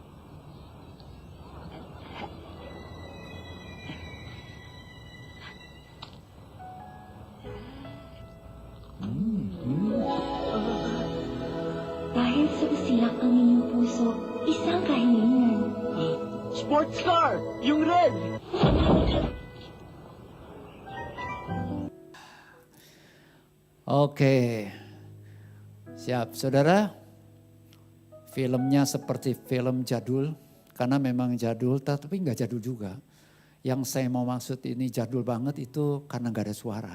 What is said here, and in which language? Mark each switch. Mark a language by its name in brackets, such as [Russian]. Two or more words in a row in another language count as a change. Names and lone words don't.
[Filipino] Dahil sa usilak ang inyong puso, isang kahilingan. [English] Sports car! Yung red! [Indonesian] Oke, siap saudara. Filmnya seperti film jadul, karena memang jadul tapi nggak jadul juga. Yang saya mau maksud ini jadul banget itu karena nggak ada suara.